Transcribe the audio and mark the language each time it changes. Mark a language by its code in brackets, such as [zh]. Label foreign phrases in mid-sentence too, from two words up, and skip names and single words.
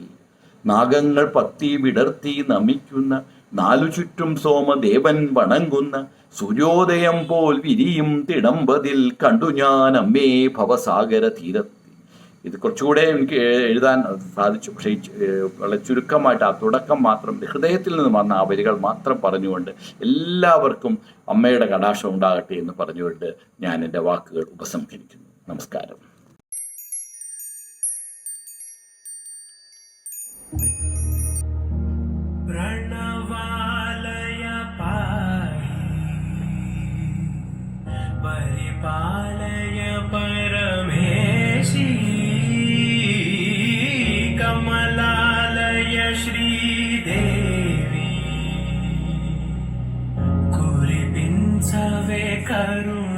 [ml] നാഗങ്ങൾ പത്തി വിടർത്തി നമിക്കുന്ന, 4 ചുറ്റും സോമദേവൻ വണങ്ങുന്ന, സൂര്യോദയം പോൽ വിരിയും തിടമ്പതിൽ, കണ്ടു ഞാൻ അമ്പേ ഭവസാഗര തീരത്തിൽ. ഇത് കുറച്ചുകൂടെ എനിക്ക് എഴുതാൻ സാധിച്ചു. പക്ഷേ വളരെ ചുരുക്കമായിട്ട് ആ തുടക്കം മാത്രം, ഹൃദയത്തിൽ നിന്ന് വന്ന ആ വരികൾ മാത്രം പറഞ്ഞുകൊണ്ട് എല്ലാവർക്കും അമ്മയുടെ കടാക്ഷം ഉണ്ടാകട്ടെ എന്ന് പറഞ്ഞുകൊണ്ട് ഞാൻ എൻ്റെ വാക്കുകൾ ഉപസംഹരിക്കുന്നു. നമസ്കാരം. [te] ప్రణవాలయ పాహి పరిపాలయ పరమేశి, కమలాలయ శ్రీదేవి కురిపించవే కరుణా.